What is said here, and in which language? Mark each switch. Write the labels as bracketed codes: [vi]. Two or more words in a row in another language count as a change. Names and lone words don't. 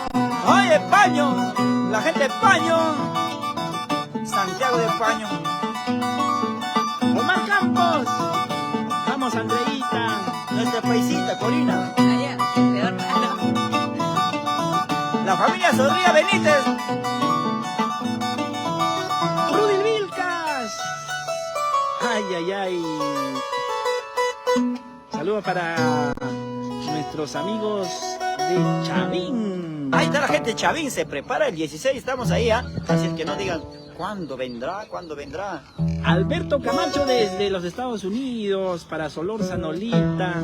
[es] ¡Oye, Paño! La gente de Paño. Santiago de Paño. Omar Campos. Vamos, Andreita. Nuestra paisita, Corina. Allá, peor malo. La familia Zorrilla Benítez. Rudy Vilcas. Ay, ay, ay. Saludos para nuestros amigos de Chavín. Ahí está la gente de Chavín, se prepara el 16, estamos ahí, ¿ah? Así que no digan, ¿cuándo vendrá? ¿Cuándo vendrá? Alberto Camacho desde los Estados Unidos, para Solórzano Lolita.